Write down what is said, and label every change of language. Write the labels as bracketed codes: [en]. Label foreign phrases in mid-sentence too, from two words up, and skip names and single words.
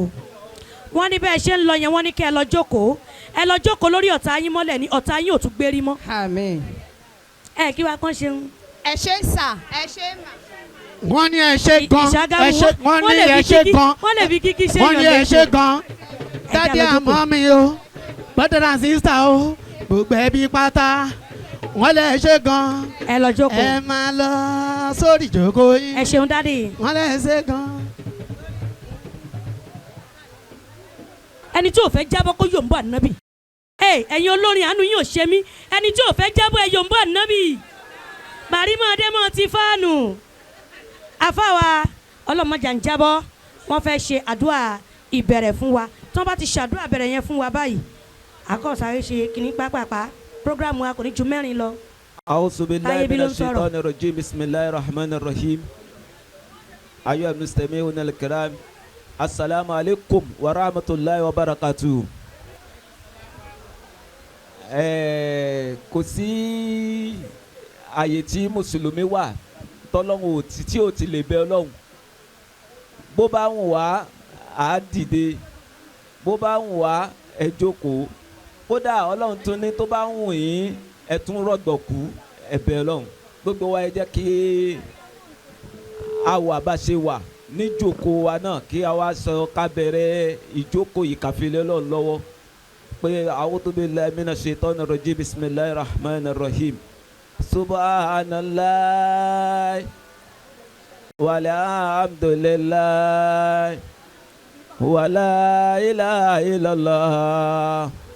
[yo] Wọ́n ní bẹ́ẹ̀ ṣe ń lọ yẹn wọ́n ní kí ẹ lọ jókòó. Ẹ lọ jókòó lórí ọ̀tá yín mọ́lẹ̀ ní ọ̀tá yín ò tún gbérí mọ́. àmín. Ẹ kí wàá kàn ṣeun. ẹ ṣé sà ẹ ṣé mà. wọ́n ní ẹ ṣe gan Ìṣàgámù ẹ ṣe wọ́n ní ẹ ṣe gan wọ́n lè fi kíkí ṣe wọ́n ní ẹ ṣe gan dádì lọ jókòó. àmọ́ mi o [en] brother and sister [yo] o gbogbo ẹbí pátá wọ́n lè ṣe gan Ẹ lọ jókòó. ẹ máa lọ sórí ìjókòó yín Ẹ ṣeun dádì. wọ́n lè ṣe gan. Ẹni tí ò fẹ́ jábọ́ kó yòǹbó ànábì. Ẹ̀yin olórin àánú yín ò ṣe mí. Ẹni tí ò fẹ́ jábọ́ ẹ yòǹbó ànábì. Bàrímọ̀ Adémọ̀ ti fáànù. Àfáwa ọlọ́mọjà ń jábọ́. Wọ́n fẹ́ ṣe àdúrà ìbẹ̀rẹ̀ fún wa. Tí wọ́n bá ti ṣàdúrà bẹ̀rẹ̀ yẹn fún wa báyìí. Àkọ́sáré ṣe kìnní pápápá. Prógrámù wa kò ní ju mẹ́rin lọ. [ar] أعوذ بالله [yo] Táyé bí [ar] من [yo] ló ń sọ̀rọ̀. [ar] الشيطان الرجيم بسم الله الرحمن الرحيم أيها المستمعون الكرام السلام عليكم ورحمة الله وبركاته. [yo] Kò sí àyè tí mùsùlùmí wà tọ́lọ́hún tí ò ti lè bẹ Ọlọ́hun. Bó bá ń wá á dìde, bó bá ń wá ẹ jókòó. Kódà Ọlọ́run tún ní tó bá ń wù yín ẹ tún rọ̀gbọ̀kú ẹ̀bẹ̀ Ọlọ́run. Gbogbo wa ẹ jẹ́ kí a wà bá ṣe wà níjókòó wa náà kí a wá sọ ká bẹ̀rẹ̀ ìjókòó yìí ká fi lé Ọlọ́run lọ́wọ́ pé [ar] أعوذ بالله من الشيطان الرجيم بسم الله الرحمن الرحيم سبحان الله والحمد لله ولا إله إلا الله.